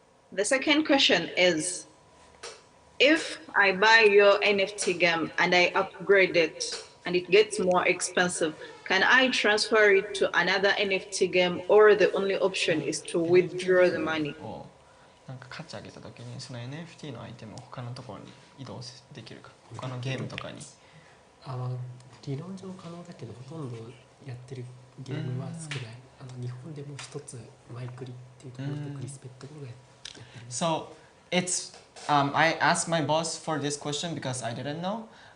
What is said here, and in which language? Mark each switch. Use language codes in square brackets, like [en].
[en] The second question is, if I buy your NFT game and I upgrade it and it gets more expensive, can I transfer it to another NFT game, or the only option is to withdraw the money? [ja] なんか価値上げた時にその NFT のアイテムを他のところに移動できるか、他のゲームとかに。理論上可能だけど、ほとんどやってるゲームは少ない。日本でも一つマイクリっていうところとクリスペットがやってる。 [en] So it's I asked my boss for this question because I didn't know.